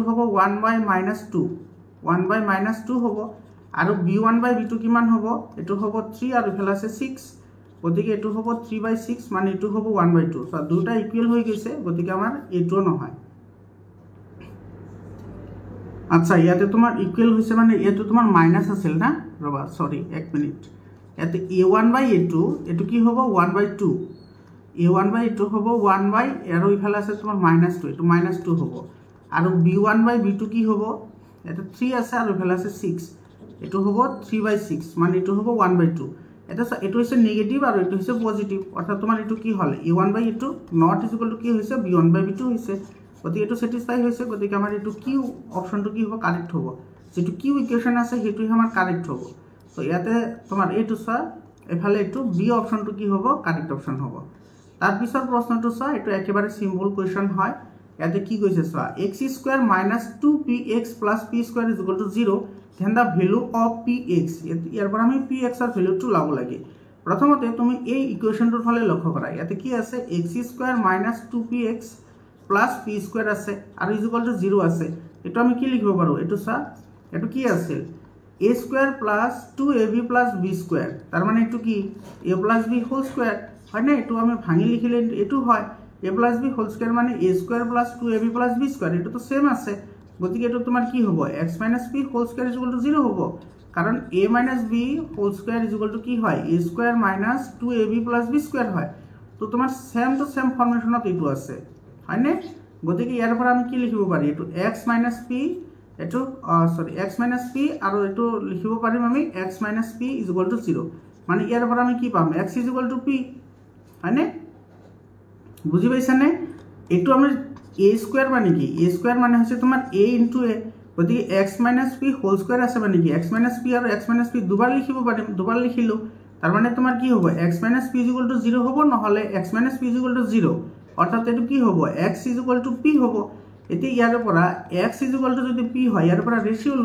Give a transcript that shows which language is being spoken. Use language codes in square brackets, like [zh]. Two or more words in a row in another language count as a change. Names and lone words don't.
[as] হ'ব 1/-2 1/-2 হ'ব আৰু b1/b2 কিমান হ'ব এটো হ'ব 3 আৰু ইফালে আছে 6 গতিকে এটো হ'ব 3/6 মানে এটো হ'ব 1/2 সব দুটা ইকুয়াল হৈ গৈছে গতিকে আমাৰ এটো নহয় আচ্ছা ইয়াতে তোমাৰ ইকুৱেল হৈছে মানে এটো তোমাৰ মাইনাস আছিল না ৰবা [en] sorry 1 minute [as] ইয়াতে a1/a2 এটো কি হ'ব 1/2 a1/a2 হ'ব 1 আৰু ইফালে আছে তোমাৰ -2 এটো -2 হ'ব আৰু b1/b2 কি হ'ব এটা 3 আছে আৰু ইফালে আছে 6 এটো হ'ব 3/6 মানে এটো হ'ব 1/2 এটা এটো হৈছে নেগেটিভ আৰু এটো হৈছে পজিটিভ অর্থাৎ তোমার এটো কি হল a1/a2 [en] not is equal to [as] কি হৈছে b1/b2 হৈছে গতি এটো স্যাটিসফাই হৈছে গতি আমাৰ এটো কিউ অপশনটো কি হ'ব কারেক্ট হ'ব যেটো কিউ ইকুয়েশন আছে হেতু আমাৰ কারেক্ট হ'ব তো ইয়াতে তোমাৰ এটো সা এফালে এটো বি অপশনটো কি হ'ব [en] correct option [as] হ'ব তার পিছৰ প্ৰশ্নটো সা এটো একেবাৰে [en] simple question [as] হয় ইয়াতে কি কৈছে সা x² - 2px + p² = 0 [en] then the value of px [as] ইয়াৰ পৰা আমি px ৰ ভ্যালুটো লাভ লাগে প্ৰথমতে তুমি এই ইকুয়েশনটোৰ ফালে লক্ষ্য কৰা ইয়াতে কি আছে x² - 2px + p² আছে আৰু = 0 আছে এটো আমি কি লিখিব পাৰো এটো সা এটো কি আছে a² + 2ab + b² তার মানে এটো কি a + b [en] whole square [as] হয় না এটো আমি ভাঙি লিখিলে এটো হয় a + b [en] whole square [as] মানে a² + 2ab + b² এটো তো সেম আছে গতিকে এটো তোমার কি হ'ব x - p [en] whole square [as] = 0 হ'ব কারণ a - b [en] whole square [as] = কি হয় a² - 2ab + b² হয় তো তোমার [en] same to same [as] ফর্মেশনত এটো আছে হয় না গতিকে ইয়াৰ পৰা আমি কি লিখিব পাৰি এটো x - p এটো সরি x - p আৰু এটো লিখিব পাৰিম আমি x - p = 0 মানে ইয়াৰ পৰা আমি কি পাম x = p হয় না বুজি পাইছা নে এটো আমি a² মানে কি a² মানে হৈছে তোমাৰ a * a গতিকে x - p [en] whole square [as] আছে মানে কি x - p আৰু x - p দুবাৰ লিখিব পাৰিম দুবাৰ লিখিলো তাৰ মানে তোমাৰ কি হ'ব x - p = 0 হ'ব নহলে x - p = 0 অর্থাৎ এটো কি হ'ব x = p হ'ব এতে ইয়াৰ পৰা x = যদি p হয় ইয়াৰ পৰা রেশিও লোৱা